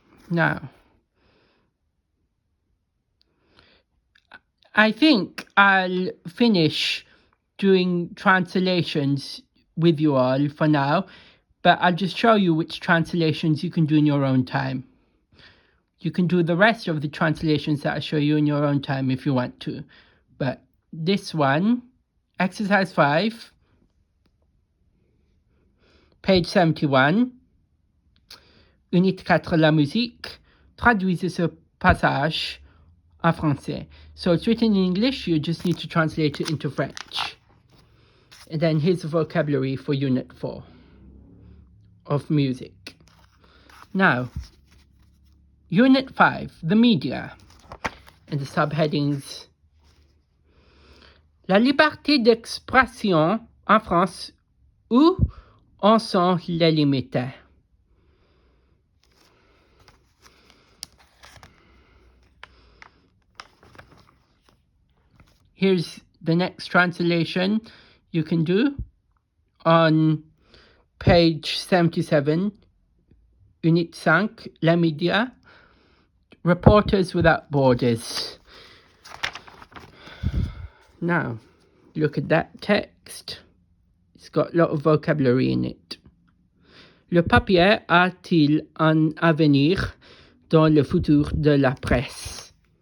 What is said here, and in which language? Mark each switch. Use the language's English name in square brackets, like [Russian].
[English] Now, I think I'll finish doing translations with you all for now, but I'll just show you which translations you can do in your own time. You can do the rest of the translations that I show you in your own time if you want to. But this one, exercise 5, page 71, unité 4, [French] la musique, traduisez ce passage en français. [English] So it's written in English, you just need to translate it into French. And then here's the vocabulary for unit 4 of music. Now, unit 5, the media, and the subheadings. [French] La liberté d'expression en France, où en sont les limites? [English] Here's the next translation you can do on page 77, Unit 5, Les Médias, Reporters Without Borders. Now, look at that text. It's got a lot of vocabulary in it. [French] Le papier a-t-il un avenir dans le futur de la presse?